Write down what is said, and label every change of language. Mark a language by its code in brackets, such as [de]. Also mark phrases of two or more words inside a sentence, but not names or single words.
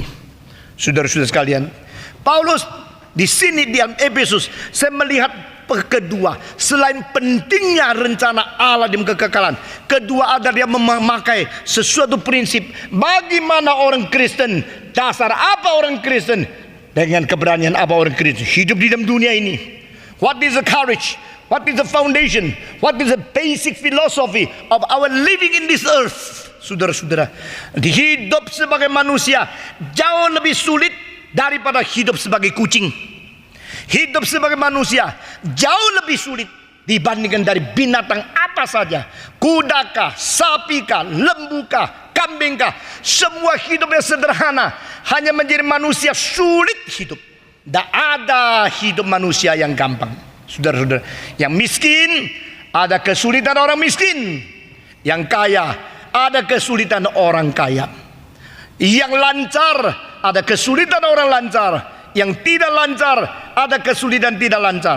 [id] Saudara-saudara sekalian, Paulus di sini di dalam Efesus, saya melihat kedua, selain pentingnya rencana Allah di kekekalan, kedua adalah dia memakai sesuatu prinsip bagaimana orang Kristen, dasar apa orang Kristen, dengan keberanian apa orang Kristen hidup di dalam dunia ini. [en] What is the courage? What is the foundation? What is the basic philosophy of our living in this earth? [id] Saudara-saudara, hidup sebagai manusia jauh lebih sulit daripada hidup sebagai kucing. Hidup sebagai manusia jauh lebih sulit dibandingkan dari binatang apa saja. Kudakah, sapikah, lembukah, kambingkah, semua hidupnya sederhana. Hanya menjadi manusia sulit hidup. Tidak ada hidup manusia yang gampang. Saudara-saudara, yang miskin ada kesulitan orang miskin, yang kaya ada kesulitan orang kaya, yang lancar ada kesulitan orang lancar, yang tidak lancar ada kesulitan tidak lancar.